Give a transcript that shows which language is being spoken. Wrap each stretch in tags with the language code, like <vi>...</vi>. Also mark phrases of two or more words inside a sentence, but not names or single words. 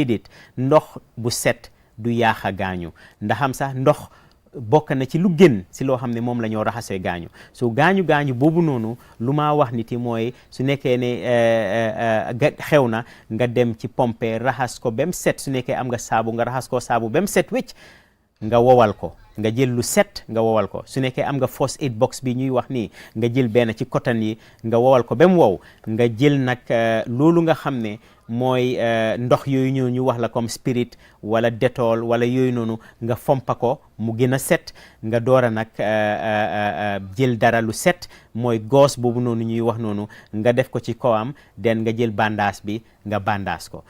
<wo>Déedéet, ndox bu set du yaaxa gaañu, ndaxam sax ndox bokk na ci lu gën si loo xam ne moom la ñoo raxasee gaañu. So gaañu boobu noonu, lu ma wax nit yi mooy, su nekkee ne xew na, nga dem ci pompe raxas ko bem set. Su nekkee am nga saabu, nga raxas ko saabu bem set wécc, nga wowal ko, nga jël lu set nga wowal ko. Su nekkee am nga</wo> <en>first aid box</en> <wo>bi ñuy wax nii, nga jël benn ci cotton yi nga wowal ko bem wow. Nga jël nag loolu nga xam ne mooy ndox yooyu ñu wax la comme spirit wala détol wala yooyu noonu, nga fompa ko mu gën a set. Nga doora nag jël dara lu set, mooy gauze boobu noonu ñuy wax noonu, nga def ko ci kawam, den nga jël bandaas bi nga bandaas ko.</wo>